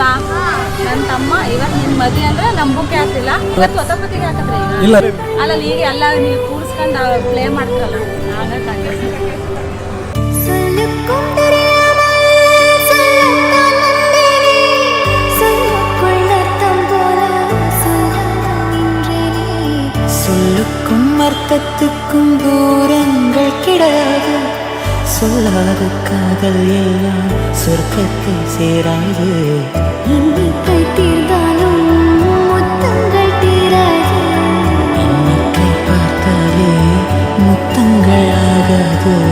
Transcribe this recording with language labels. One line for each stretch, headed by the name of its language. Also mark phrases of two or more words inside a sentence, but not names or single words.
Kannada: ನನ್ನ ತಮ್ಮ ಇವತ್ತು ನಿನ್ನ ಮದುವೆ ಅಂದ್ರೆ ನಂಬಕ್ಕೆ ಆಗ್ತಿಲ್ಲ. ಇವತ್ತು ಹೊತ್ತಪತಿಗೆ ಹಾಕಿದ್ರೆ ಇಲ್ಲ ಅಲ್ಲ ಈಗ ಎಲ್ಲ ನೀವು ಕೂರಿಸ್ಕೊಂಡು ಪ್ಲೇ ಮಾಡ್ತಾರಲ್ಲ ಹಾಗಾಗಿ
Tamil: சொல்லுக்கும் தெரியாமல் சொல்லத்தான் வந்தேனே, சொல்லுக்குள் அர்த்தம் போல சொல்லுகின்றேனே, சொல்லுக்கும் அர்த்தத்துக்கும் தூரங்கள் கிடையாது, சொல்லாத காதல் எல்லாம் சொர்க்கத்தை சேராது, எண்ணிக்கை தீர்ந்தாலும் முத்தங்கள் தீராது, எண்ணிக்கை பார்த்தாலே முத்தங்கள் ஆகாது.